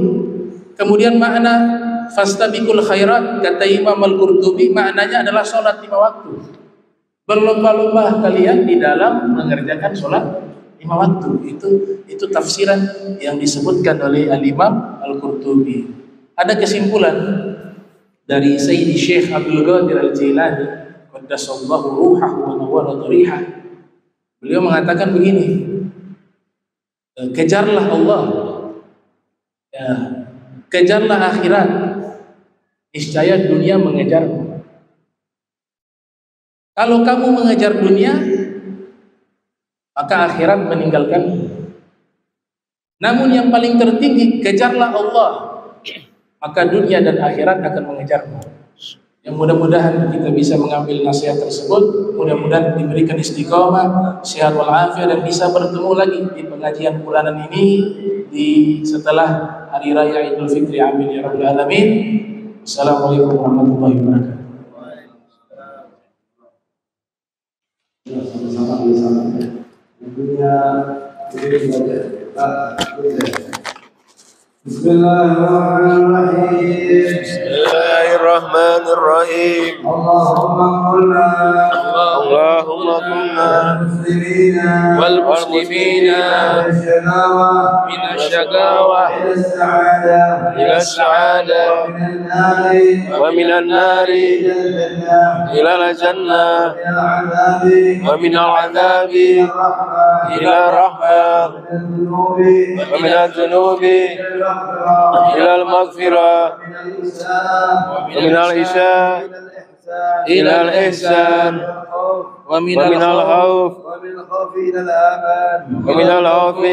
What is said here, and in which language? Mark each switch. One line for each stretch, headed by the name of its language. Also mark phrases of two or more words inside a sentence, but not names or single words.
Indonesian: Kemudian makna
Arabic: فاستبقوا الخيرات,
Indonesian: kata Imam Al-Qurtubi, maknanya adalah sholat 5 waktu. Berlomba-lomba kalian di dalam mengerjakan sholat 5 waktu. Itu tafsiran yang disebutkan oleh Al-Imam Al-Qurtubi. Ada kesimpulan dari Sayyidi Syekh Abdul Qadir Al-Jilani
Arabic: قدس الله روحه ونور ضريحه.
Indonesian: Beliau mengatakan begini, kejarlah Allah, ya, kejarlah akhirat, niscaya dunia mengejarmu. Kalau kamu mengejar dunia, maka akhirat meninggalkanmu. Namun yang paling tertinggi, kejarlah Allah, maka dunia dan akhirat akan mengejarmu. Yang mudah-mudahan kita bisa mengambil nasihat tersebut, mudah-mudahan diberikan istiqomah, sehat walafiat, dan bisa bertemu lagi di pengajian bulanan ini setelah Hari Raya Idul Fitri.
Arabic: آمين يا رب العالمين. السلام عليكم ورحمة الله وبركاته. بسم الله الرحمن الرحيم. اللهم كنا والمسلمين من الشقاوة إلى السعادة ومن النار إلى الجنة ومن العذاب إلى الرحمة ومن الذنوب إلى المغفرة ومن الإساءة إلى الإحسان ومن الخوف ومن الخوف